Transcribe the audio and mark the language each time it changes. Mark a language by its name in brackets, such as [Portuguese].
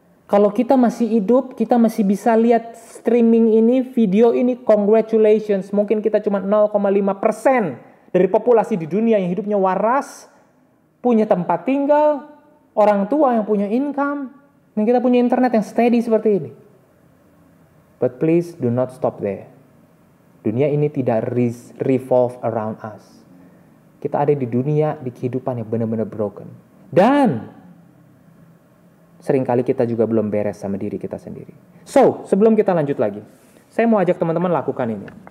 [Indonesian] Kalau kita masih hidup, kita masih bisa lihat streaming ini, video ini, congratulations. Mungkin kita cuma 0,5% dari populasi di dunia yang hidupnya waras, punya tempat tinggal, orang tua yang punya income, dan kita punya internet yang steady seperti ini. [English] But please do not stop there. [Indonesian] Dunia ini tidak revolve around us. Kita ada di dunia, di kehidupan yang benar-benar broken. Dan seringkali kita juga belum beres sama diri kita sendiri. So, sebelum kita lanjut lagi, saya mau ajak teman-teman lakukan ini.